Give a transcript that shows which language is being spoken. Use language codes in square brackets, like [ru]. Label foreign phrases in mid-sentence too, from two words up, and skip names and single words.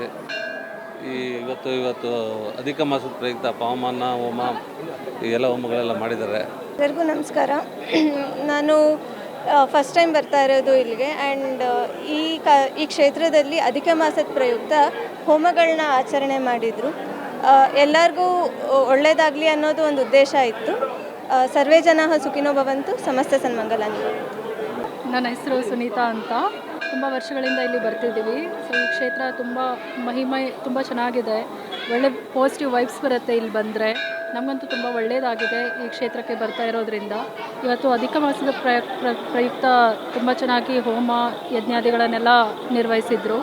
[kn] ಇವತ್ತು ಅಧಿಕ ಮಾಸದ ಪ್ರಯುಕ್ತ ಪವಮಾನ ಹೋಮ ಈ ಎಲ್ಲ ಹೋಮಗಳೆಲ್ಲ ಮಾಡಿದ್ದಾರೆ. ಎಲ್ಲರಿಗೂ ನಮಸ್ಕಾರ. ನಾನು [en] first time [kn] ಬರ್ತಾ ಇರೋದು ಇಲ್ಲಿಗೆ. ಆ್ಯಂಡ್ ಈ ಕ್ಷೇತ್ರದಲ್ಲಿ ಅಧಿಕ ಮಾಸದ ಪ್ರಯುಕ್ತ ಹೋಮಗಳನ್ನ ಆಚರಣೆ ಮಾಡಿದರು. ಎಲ್ಲರಿಗೂ ಒಳ್ಳೆಯದಾಗಲಿ ಅನ್ನೋದು ಒಂದು ಉದ್ದೇಶ ಇತ್ತು. [sa] ಸರ್ವೇ ಜನಾಃ ಸುಖಿನೋ ಭವಂತು, ಸಮಸ್ತ ಸನ್ಮಂಗಲಾನಿ. [kn] ನನ್ನ ಹೆಸರು ಸುನೀತಾ ಅಂತ. ತುಂಬ ವರ್ಷಗಳಿಂದ ಇಲ್ಲಿ ಬರ್ತಿದ್ದೀವಿ. ಸೊ ಈ ಕ್ಷೇತ್ರ ತುಂಬ ಮಹಿಮೆ ತುಂಬ ಚೆನ್ನಾಗಿದೆ. ಒಳ್ಳೆ [en] positive vibes [kn] ಬರುತ್ತೆ ಇಲ್ಲಿ ಬಂದರೆ. ನಮಗಂತೂ ತುಂಬ ಒಳ್ಳೆಯದಾಗಿದೆ ಈ ಕ್ಷೇತ್ರಕ್ಕೆ ಬರ್ತಾ ಇರೋದ್ರಿಂದ. ಇವತ್ತು ಅಧಿಕ ಮಾಸದ ಪ್ರಯುಕ್ತ ತುಂಬ ಚೆನ್ನಾಗಿ ಹೋಮ ಯಜ್ಞಾದಿಗಳನ್ನೆಲ್ಲ ನಿರ್ವಹಿಸಿದರು.